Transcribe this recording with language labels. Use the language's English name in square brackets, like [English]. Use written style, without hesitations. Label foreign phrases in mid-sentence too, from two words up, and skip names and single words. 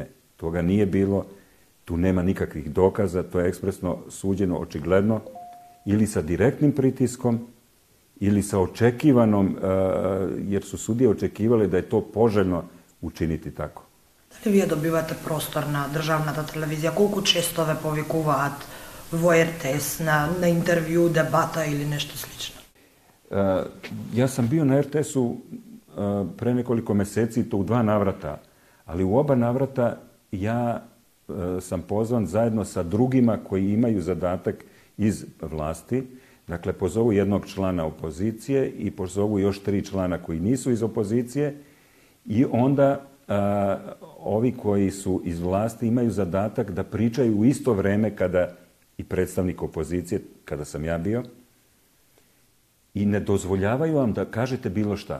[Serbian] Toga nije bilo, tu nema nikakvih dokaza, to je ekspresno suđeno očigledno ili sa direktnim pritiskom ili sa očekivanom, jer su sudije očekivali da je to poželjno učiniti tako. [Macedonian] Дали вие добивате простор на државната телевизија? Колку често ве повикуваат во РТС на интервју, дебата или нешто слично? [Serbian] Ja sam bio na RTS-u pre nekoliko meseci, to u 2 navrata, ali u oba navrata ja sam pozvan zajedno sa drugima koji imaju zadatak iz vlasti. Dakle, pozovu jednog člana opozicije i pozovu još 3 člana koji nisu iz opozicije i onda ovi koji su iz vlasti imaju zadatak da pričaju u isto vreme kada i predstavnik opozicije, kada sam ja bio, i ne dozvoljavaju vam da kažete bilo šta.